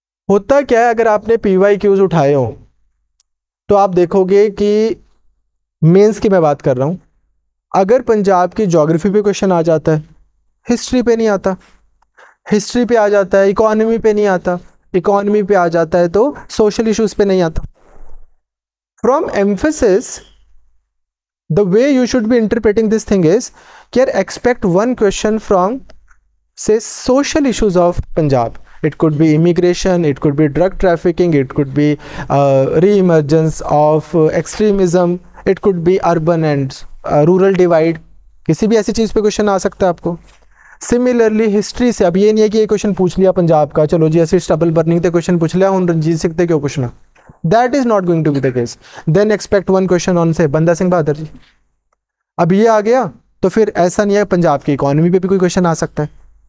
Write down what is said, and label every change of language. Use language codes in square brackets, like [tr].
[hi] होता क्या है, अगर आपने PYQs उठाए हो तो आप देखोगे कि मेंस की मैं बात कर रहा हूँ, अगर पंजाब की ज्योग्राफी पे क्वेश्चन आ जाता है, हिस्ट्री पे नहीं आता, हिस्ट्री पे आ जाता है, इकोनॉमी पे नहीं आता, इकोनॉमी पे आ जाता है तो सोशल इश्यूज पे नहीं आता। [en] From emphasis the way you should be interpreting this thing is कि यार expect one question from say social issues of Punjab. It could be immigration, it could be drug trafficking, it could be re-emergence of extremism, it could be urban and rural divide, [hi] किसी भी ऐसी चीज़ पे question आ सकता है आपको। सिमिलरली हिस्ट्री से, अब ये नहीं है कि ये क्वेश्चन पूछ लिया पंजाब का, चलो जी ऐसे स्टबल बर्निंग थे क्वेश्चन पूछ लिया, हम रणजीत सिंह थे क्यों पूछना, [en] That is not going to be the case. Then expect one question on say [hi] बंदा सिंह बहादुर जी। अब ये आ गया तो फिर ऐसा नहीं है, पंजाब की इकोनॉमी पे भी कोई क्वेश्चन आ सकता है।